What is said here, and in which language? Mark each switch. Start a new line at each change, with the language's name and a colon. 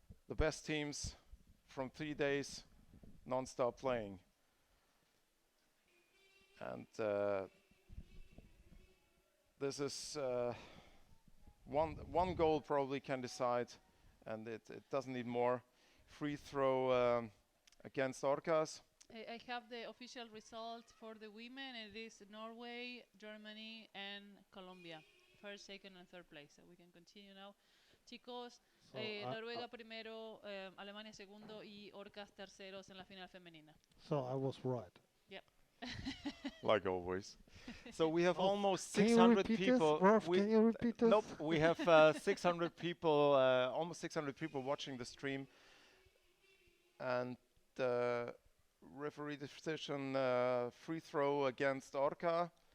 English: The best teams from 3 days non-stop playing, and this is one goal probably can decide, and it doesn't need more. Free throw against Orcas. I have the official result for the women. It is Norway, Germany, and Colombia. First, second, and third place. So we can continue now.
Spanish: Chicos, Noruega primero, Alemania segundo y Orcas terceros en la final femenina.
English: So I was right. Yep. Like always. So we have almost 600 people. Can you repeat this? Nope. We have 600 people, almost 600 people watching the stream. And referee decision, free throw against Orca.